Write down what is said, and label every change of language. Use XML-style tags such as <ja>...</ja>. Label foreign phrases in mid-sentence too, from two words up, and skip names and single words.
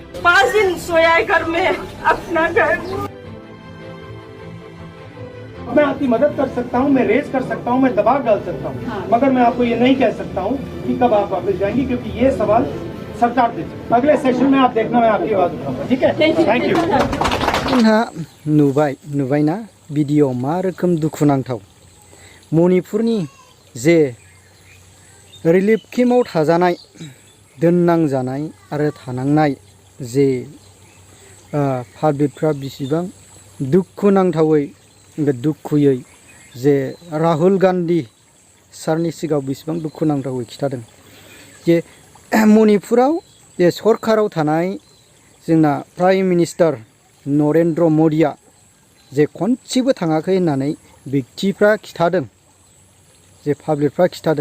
<hi>5 दिन सोया है घर में, अपना घर। मैं आपकी मदद कर सकता हूँ, मैं रेज कर सकता हूँ, मैं दबाव डाल सकता हूँ, मगर मैं आपको ये नहीं कह सकता हूँ कि कब आप वापस जाएंगी, क्योंकि ये सवाल सरकार दे सकती है। अगले सेशन में आप देखना, मैं आपकी बात उठाऊंगा, ठीक है?</hi> <en>thank you.</en> <brx>जोंहा नुबायना भिडिअ मा रोखोम दुखुनांथाव मणिपुरनि जे रिलिफ केम्पआव थाजानाय दोननांजानाय आरो थानांनाय जे पाब्लिकफ्रा बिसिबां दुखुनांथावै दुखुयै जे राहुल गान्धी सारनि सिगाङाव बिसिबां दुखुनांथावै खिथादों जे मणिपुराव जे सरकाराव थानाय जोंना</brx> <en>prime minister</en> <brx>नरेन्द्र मदिया जे खनसेबो थाङाखै होननानै व्यक्तिफ्रा खिथादों, जे पाब्लिकफ्रा खिथादों।</brx>